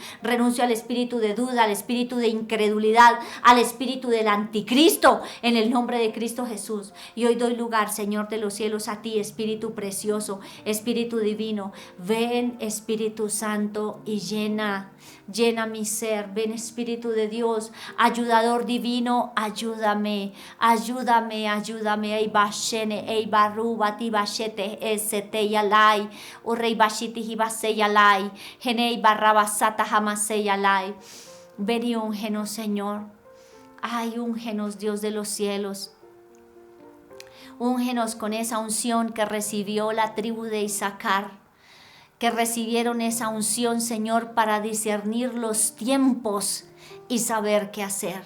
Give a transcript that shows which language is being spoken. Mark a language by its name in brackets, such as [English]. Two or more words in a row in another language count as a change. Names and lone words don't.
[Spanish] Renuncio al espíritu de duda, al espíritu de incredulidad, al espíritu del anticristo en el nombre de Cristo Jesús. Y hoy doy lugar, Señor de los cielos, a ti, Espíritu precioso, Espíritu divino. Ven, Espíritu Santo, y llena mi ser. Ven, Espíritu de Dios, ayudador divino, ayúdame. Ey bashene, ey baruba ti bashete esete yalai, o rey bashiti hibase yalai, genei barrabasata jamase yalai. Ven y úngenos, Señor. Ay, úngenos, Dios de los cielos. Úngenos con esa unción que recibió la tribu de Isaacar, que recibieron esa unción, Señor, para discernir los tiempos y saber qué hacer.